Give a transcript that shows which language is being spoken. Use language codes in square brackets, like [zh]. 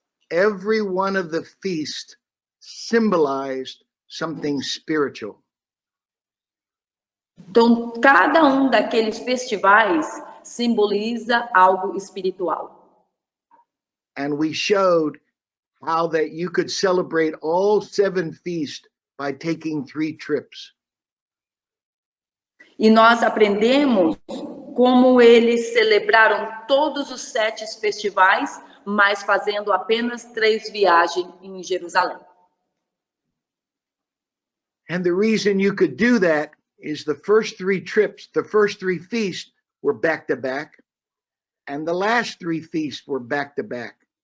[en] Every one of the feasts symbolized something spiritual. [pt] Então, cada um daqueles festivais simboliza algo espiritual. [en] and we showed how that you could celebrate all 7 feasts by taking 3 trips. [pt] E nós aprendemos como eles celebraram todos os 7 festivais, mas fazendo apenas 3 viagens em Jerusalém. [en] And the reason you could do that is the first 3 trips, the first 3 feasts were back to back, and the last 3 feasts were back to back.